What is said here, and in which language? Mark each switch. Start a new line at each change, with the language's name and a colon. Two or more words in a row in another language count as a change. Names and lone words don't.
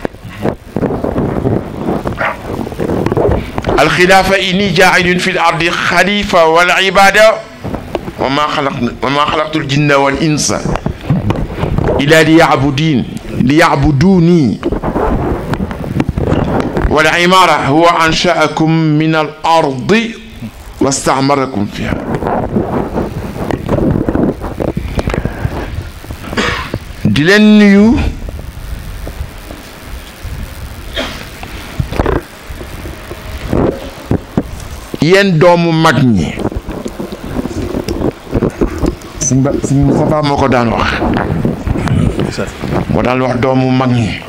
Arabic: الخلافة إني جاعل في الأرض خليفة، والعبادة وما خلقت الجن والإنس إلا ليعبدوني، والعمارة هو أنشأكم من الأرض واستعمركم فيها.
Wolof: di leen nuyu yéen doomu mag ñi. Sëñ Moustapha moo ko daan wax, moo daan wax doomu mag ñi.